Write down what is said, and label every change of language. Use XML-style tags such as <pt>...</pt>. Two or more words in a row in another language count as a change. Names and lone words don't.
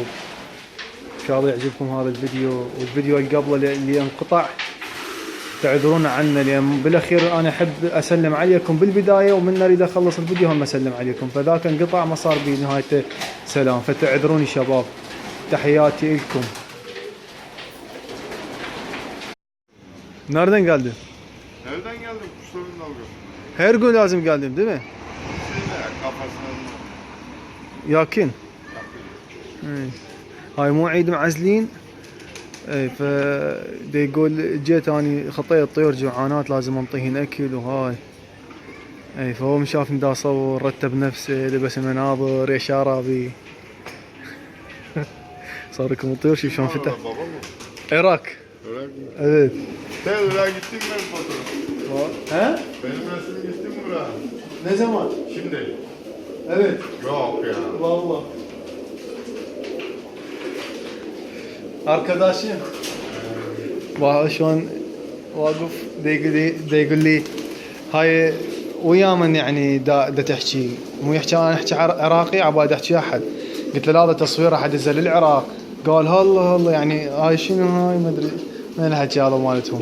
<ar>ان شاء الله يعجبكم هذا الفيديو، والفيديو اللي قبله اللي انقطع تعذرون عنه، لان بالاخير انا احب اسلم عليكم بالبدايه، ومن اريد اخلص الفيديو هم اسلم عليكم، فذاك انقطع ما صار بنهايته سلام، فتعذروني شباب. تحياتي لكم.</ar> <tr>Nereden geldin? Nereden geldin? Kuşların dalgası. Her gün lazım geldim değil mi? Kafasına.</tr> <ar>ياكين. هاي مو عيد معزلين. اي فدي يقول جيت اني خطيت طيور جوعانات لازم انطيهن اكل وهاي. اي فهو شافني دا اصور، رتب نفسه، لبس المناظر يا شرابي. صار لكم الطيور شوف شلون فتح. عراق.</ar> <tr>Evet. Sen Irak'a gittin mi fotoğraf? He? Benim resim gittin mi Irak'a? Ne zaman? Şimdi. Evet. Yok ya. Vallahi. Arkadaşım.</tr> <ar>شلون واقف يقول لي هاي ويا من يعني دا تحكي، مو يحكي انا احكي عراقي عبالي احكي احد. قلت له هذا تصوير احد نزل للعراق. قال هلا يعني هاي شنو هاي ما ادري من الحكي هذا مالتهم.</ar>